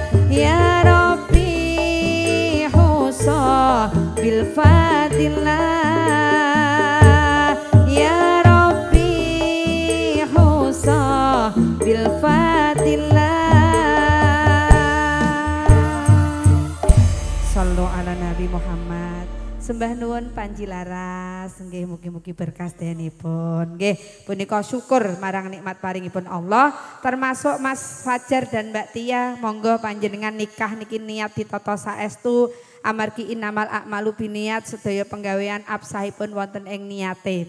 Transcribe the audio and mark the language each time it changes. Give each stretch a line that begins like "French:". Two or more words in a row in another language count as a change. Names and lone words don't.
Arabic: يا رب خصها بالفضيلة. يا رب خصها بالفضيلة. صلوا على النبي محمد.
Javanese: Sembah nuwun panji laras, nggih mugi-mugi berkah sedayanipun. Nggih, punika syukur marang nikmat paringipun Allah, termasuk Mas Fajar dan Mbak Tia, monggo panjenengan nikah niki niat ditata saestu amargi
Arabic: إنما الأعمال بالنيات,
Javanese: sedaya penggawean absahipun wonten ing niate.